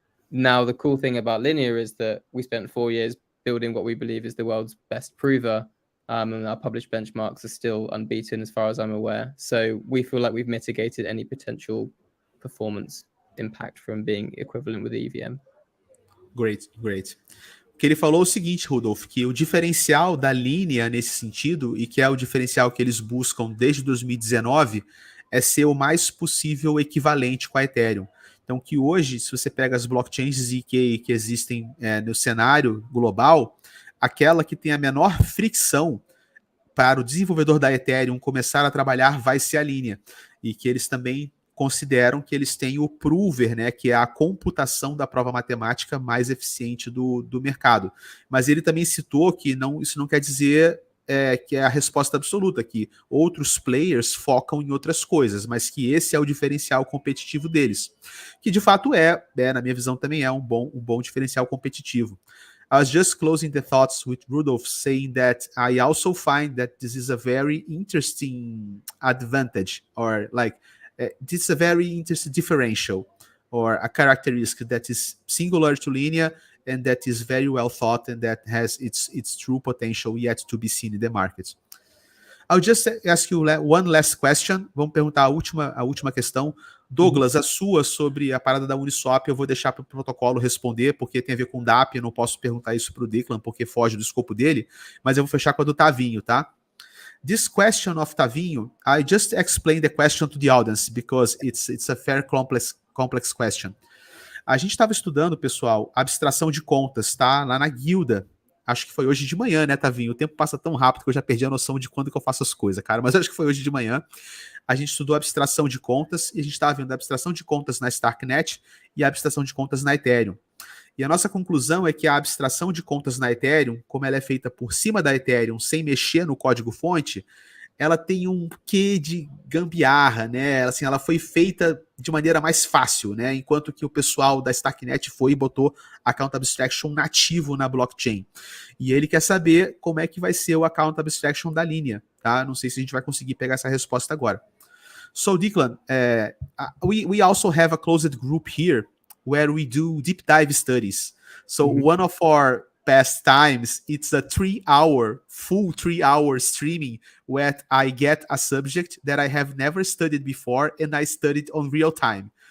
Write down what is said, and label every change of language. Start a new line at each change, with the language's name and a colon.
English: Now, the cool thing about Linea is that we spent 4 years building what we believe is the world's best prover, and our published benchmarks are still unbeaten as far as I'm aware. So we feel like we've mitigated any potential performance impact from being equivalent with the EVM. Great.
Portuguese: Que ele falou o seguinte, Rudolf, que o diferencial da Linea nesse sentido, e que é o diferencial que eles buscam desde 2019, é ser o mais possível equivalente com a Ethereum. Então, que hoje, se você pega as blockchains ZK que existem no cenário global, aquela que tem a menor fricção para o desenvolvedor da Ethereum começar a trabalhar vai ser a Linea. E que eles também consideram que eles têm o prover, né, que é a computação da prova matemática mais eficiente do mercado. Mas ele também citou que isso não quer dizer que é a resposta absoluta, que outros players focam em outras coisas, mas que esse é o diferencial competitivo deles. Que de fato na minha visão também é um bom diferencial competitivo.
English: I was just closing the thoughts with Rudolph saying that I also find that this is a very interesting advantage, or like this is a very interesting differential, or a characteristic that is singular to Linea and that is very well thought and that has its true potential yet to be seen in the market. I'll just ask you one last question.
Portuguese: Vamos perguntar a última questão. Douglas, a sua sobre a parada da Uniswap eu vou deixar para o protocolo responder, porque tem a ver com DAP, eu não posso perguntar isso para o Declan, porque foge do escopo dele, mas eu vou fechar com a do Tavinho, tá?
English: This question of Tavinho, I just explained the question to the audience, because it's a very complex question.
Portuguese: A gente estava estudando, pessoal, abstração de contas, tá? Lá na guilda. Acho que foi hoje de manhã, né, Tavinho? O tempo passa tão rápido que eu já perdi a noção de quando que eu faço as coisas, cara. Mas acho que foi hoje de manhã. A gente estudou abstração de contas e a gente estava vendo a abstração de contas na StarkNet e a abstração de contas na Ethereum. E a nossa conclusão é que a abstração de contas na Ethereum, como ela é feita por cima da Ethereum, sem mexer no código-fonte, ela tem um quê de gambiarra, né? Assim, ela foi feita de maneira mais fácil, né? Enquanto que o pessoal da Stacknet foi e botou Account Abstraction nativo na blockchain. E ele quer saber como é que vai ser o Account Abstraction da Linea, tá? Não sei se a gente vai conseguir pegar essa resposta agora.
English: So, Declan, we also have a closed group here where we do deep dive studies. So one of our past times, it's a full 3 hour streaming where I get a subject that I have never studied before and I studied on real time.